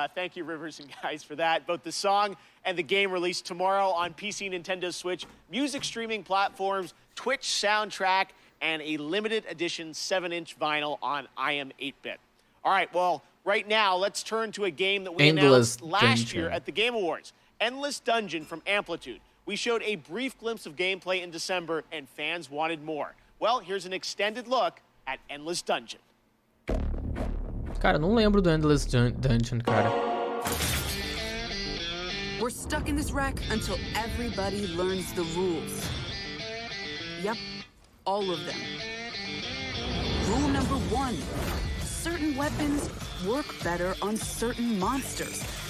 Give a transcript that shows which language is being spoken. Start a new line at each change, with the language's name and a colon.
English: Thank you, Rivers and guys, for that. Both the song and the game released tomorrow on PC, Nintendo Switch, music streaming platforms, Twitch soundtrack, and a limited edition 7-inch vinyl on IM 8-bit. All right, well, right now, let's turn to a game that we announced last year at the Game Awards. Endless Dungeon from Amplitude. We showed a brief glimpse of gameplay in December, and fans wanted more. Well, here's an extended look at Endless Dungeon.
Portuguese: Cara, não lembro do Endless Dungeon, cara.
English: We're stuck in this wreck until everybody learns the rules. Yep, all of them. Rule number 1. Certain weapons work better on certain monsters.